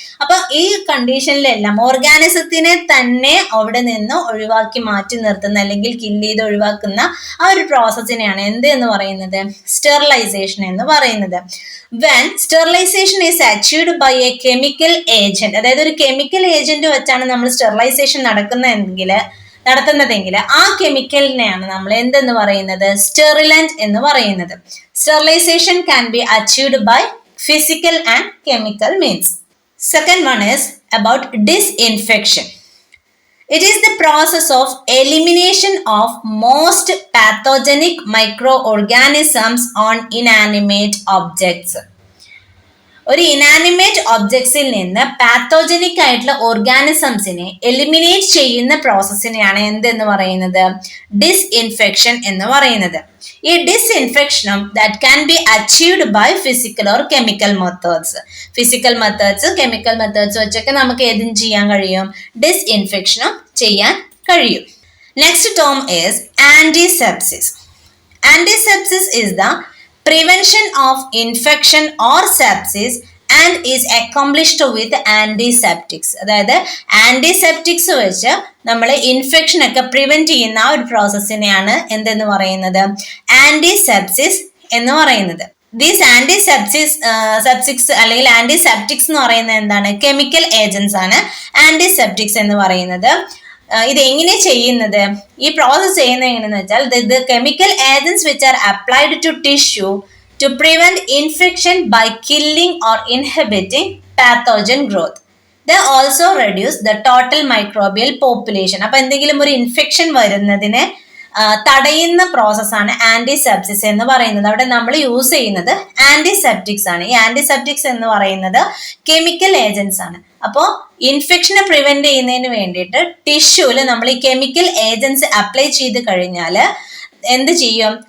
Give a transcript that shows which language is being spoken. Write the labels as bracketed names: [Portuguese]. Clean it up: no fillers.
[Malayalam] അപ്പൊ ഈ കണ്ടീഷനിലെല്ലാം ഓർഗാനിസത്തിനെ തന്നെ അവിടെ നിന്ന് ഒഴിവാക്കി മാറ്റി നിർത്തുന്ന അല്ലെങ്കിൽ കില്ല് ചെയ്ത് ഒഴിവാക്കുന്ന ആ ഒരു പ്രോസസ്സിനെയാണ് എന്ത് എന്ന് പറയുന്നത്? സ്റ്റെറിലൈസേഷൻ എന്ന് പറയുന്നത്. [English] When sterilization is achieved by a chemical agent, [Malayalam] അതായത് ഒരു കെമിക്കൽ ഏജന്റ് വെച്ചാണ് നമ്മൾ സ്റ്റെറിലൈസേഷൻ നടത്തുന്നതെങ്കിൽ ആ കെമിക്കലിനെയാണ് നമ്മൾ എന്തെന്ന് പറയുന്നത്? സ്റ്റെറിലന്റ് എന്ന് പറയുന്നത്. [English] Sterilization can be achieved by physical and chemical means. Second one is about disinfection. It is the process of elimination of most pathogenic microorganisms on inanimate objects. [Malayalam] ഒരു ഇനാനിമേറ്റ് ഒബ്ജക്ട്സിൽ നിന്ന് പാത്തോജനിക് ആയിട്ടുള്ള ഓർഗാനിസംസിനെ എലിമിനേറ്റ് ചെയ്യുന്ന പ്രോസസ്സിനെയാണ് എന്തെന്ന് പറയുന്നത്? ഡിസ്ഇൻഫെക്ഷൻ എന്ന് പറയുന്നത്. ഈ ഡിസ്ഇൻഫെക്ഷനും [English] That can be achieved by physical or chemical methods. [Malayalam] Physical methods chemical methods വെച്ചൊക്കെ നമുക്ക് ഏതും ചെയ്യാൻ കഴിയും? ഡിസ്ഇൻഫെക്ഷനും ചെയ്യാൻ കഴിയും. [English] Next term is antisepsis. Antisepsis is the prevention of infection or sepsis and is accomplished with antiseptics. [Malayalam] അതായത് ആന്റിസെപ്റ്റിക്സ് വെച്ച് നമ്മൾ ഇൻഫെക്ഷൻ ഒക്കെ പ്രിവെന്റ് ചെയ്യുന്ന ആ ഒരു പ്രോസസ്സിനെയാണ് എന്തെന്ന് പറയുന്നത്? ആന്റിസെപ്സിസ് എന്ന് പറയുന്നത്. ദീസ് സെപ്റ്റിക്സ് അല്ലെങ്കിൽ ആന്റിസെപ്റ്റിക്സ് എന്ന് പറയുന്നത് എന്താണ്? കെമിക്കൽ ഏജൻസ് ആണ് ആന്റിസെപ്റ്റിക്സ് എന്ന് പറയുന്നത്. ഇത് എങ്ങനെ ചെയ്യുന്നത്? ഈ പ്രോസസ് ചെയ്യുന്നത് എങ്ങനെയെന്ന് വെച്ചാൽ [English] the chemical agents which are applied to tissue to prevent infection by killing or inhibiting pathogen growth. They also reduce the total microbial population. [Malayalam] അപ്പൊ എന്തെങ്കിലും ഒരു ഇൻഫെക്ഷൻ വരുന്നതിനെ തടയുന്ന പ്രോസസ്സാണ് ആന്റിസെപ്സിസ് എന്ന് പറയുന്നത്. അവിടെ നമ്മൾ യൂസ് ചെയ്യുന്നത് ആന്റിസെപ്റ്റിക്സ് ആണ്. ഈ ആന്റിസെപ്റ്റിക്സ് എന്ന് പറയുന്നത് കെമിക്കൽ ഏജൻസ് ആണ്. അപ്പോൾ ഇൻഫെക്ഷനെ പ്രിവെന്റ് ചെയ്യുന്നതിന് വേണ്ടിയിട്ട് ടിഷ്യൂല് നമ്മൾ ഈ കെമിക്കൽ ഏജൻസ് അപ്ലൈ ചെയ്ത് കഴിഞ്ഞാൽ എന്ത് ചെയ്യും?